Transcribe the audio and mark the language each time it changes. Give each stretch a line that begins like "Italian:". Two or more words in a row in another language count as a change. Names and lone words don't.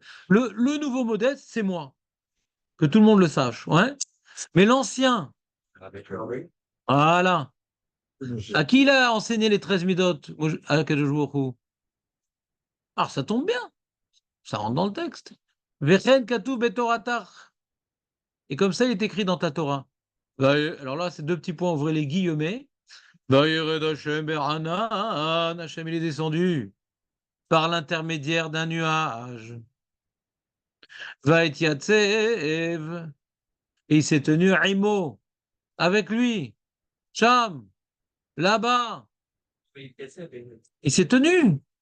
French: Le nouveau modeste, c'est moi. Que tout le monde le sache. Ouais. Mais l'ancien, Avec le voilà. À qui il a enseigné les 13 midot? À Kadosh Baruch Hu. Ah, ça tombe bien. Ça rentre dans le texte.
Hebrew: וכן כתוב בתורתך.
French: Et comme ça, il est écrit dans ta Torah. Alors là, c'est deux petits points, ouvrez les guillemets.
Hebrew: וירד השם בענן.
French: Hashem, il est descendu par l'intermédiaire d'un nuage.
Hebrew: ויתיצב.
French: Et il s'est tenu à Imo, avec lui. Cham, là-bas. Il s'est tenu.